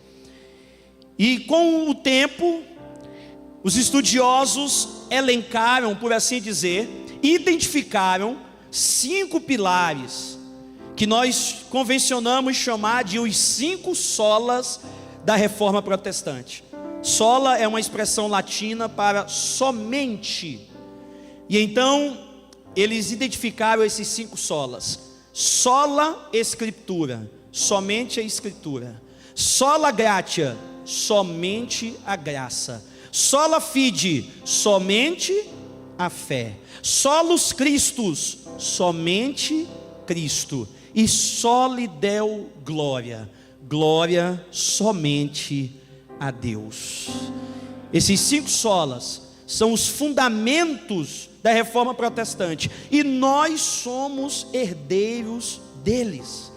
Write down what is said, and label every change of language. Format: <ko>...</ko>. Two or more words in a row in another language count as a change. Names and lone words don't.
<pt>E com o tempo, os estudiosos elencaram, por assim dizer, identificaram 5 pilares que nós convencionamos chamar de os 5 solas da Reforma Protestante. Sola é uma expressão latina para somente. E então eles identificaram esses 5 solas: sola Escritura, somente a Escritura;</pt> <la>sola gratia,</la> <pt>somente a graça;</pt> <la>sola fide,</la> <pt>somente a fé;</pt> <la>solus Christus,</la> <pt>somente Cristo; e</pt> <la>soli Deo glória,</la> <pt>glória somente a Deus. Esses 5 solas são os fundamentos da Reforma Protestante, e nós somos herdeiros deles.</pt>